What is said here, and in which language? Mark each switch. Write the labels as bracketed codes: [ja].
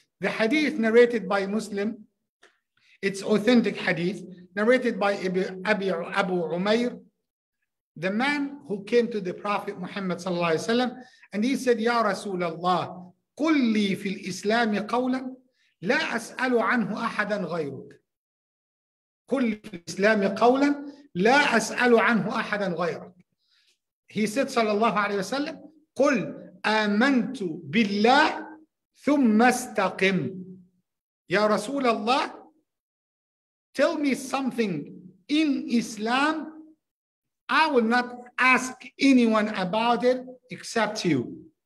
[en] The hadith narrated by Muslim, it's authentic hadith, narrated by Abu Umair, the man who came to the Prophet Muhammad sallallahu alaihi wasallam, and he said, Ya Rasulullah, [ar] قل لي في الإسلام قولا لا أسأل عنه أحدا غيرك. قل لي في الإسلام قولا لا أسأل عنه أحدا غيرك. [en] He said [ar] sallallahu alaihi wasallam, قل آمنت بالله ثم استقم. [en] Ya Rasulullah, tell me something in Islam, I will not ask anyone about it except you.